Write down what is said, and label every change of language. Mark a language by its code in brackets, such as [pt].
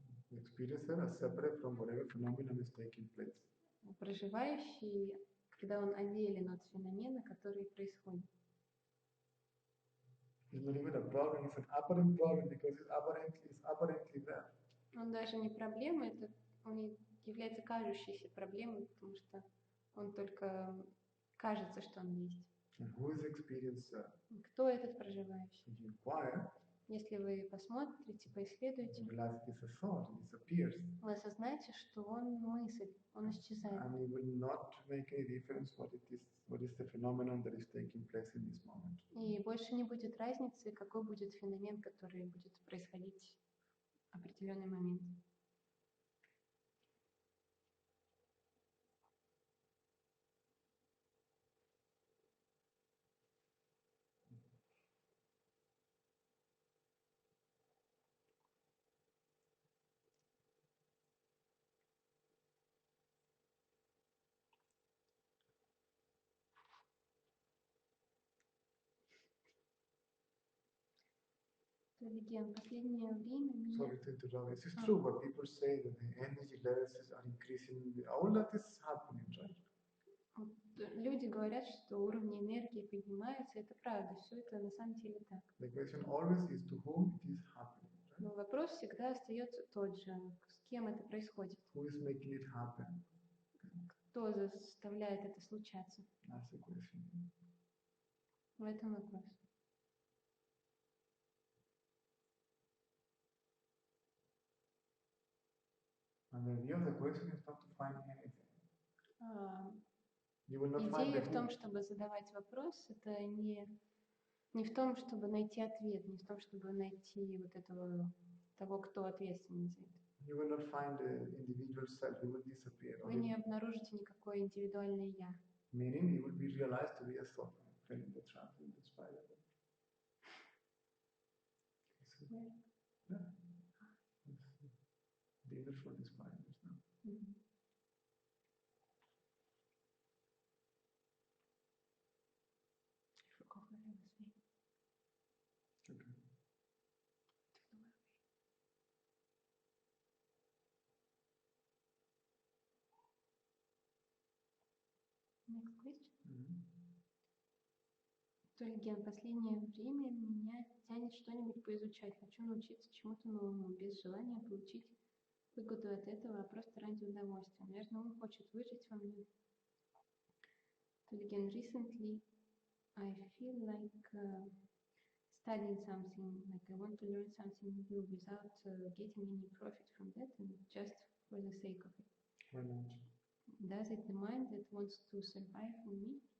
[en] The experiencer are separate from whatever phenomenon is taking place. [ru] Проживающий, когда он отделен от феномена, который происходит. [en] It's not even a problem, it's an apparent problem because it's apparently there. [ru] Он даже не проблема, он является кажущейся проблемой, потому что он только кажется, что он есть. [en] And who is the experiencer? [ru] Кто этот проживающий? [en] If you inquire, [ru] Если вы посмотрите, [en] you [ru] поисследуете, [en] realize it is a thought, it disappears. [ru] вы осознаете, что он мысль, он исчезает. [en] And it will not make any difference what is the phenomenon that is taking place in this moment. [ru] И больше не будет разницы, какой будет феномен, который будет происходить в определенный момент. Леген, последнее время меня... [en] Sorry to interrupt. It's true what people say that the energy levels are increasing. All that is happening, right? [ru] Люди говорят, что уровни энергии поднимаются, это правда, все это на самом деле так. [en] The question always is to whom it is happening, right? [ru] Но вопрос всегда остается тот же, с кем это происходит, [en] Who is making it happen? [ru] кто заставляет это случаться. [en] That's the question. [ru] В этом вопрос. [en] And the idea of the question is not to find anything. You will not find [ru] Идея [en] the [ru] в том, [en] who. [ru] чтобы задавать вопрос, это не в том, чтобы найти ответ, не в том, чтобы найти вот этого, того, кто ответственен за это. [en] You will not find the individual self. It will disappear. [ru] Вы не обнаружите никакое индивидуальное «я». [en] Meaning it will be realized to be a thought. In the trap, in the spiral. Yeah. Dinner for the spiders now. Okay. Next question. [ru] Леген, последнее время меня тянет что-нибудь поизучать. Хочу научиться чему-то новому, без желания получить выгоду от этого, а просто ради удовольствия. Наверное, он хочет выжить во мне. [en] Леген, recently I feel like studying something, like I want to learn something new without getting any profit from that and just for the sake of it. Why not? Does it the mind that wants to survive in me?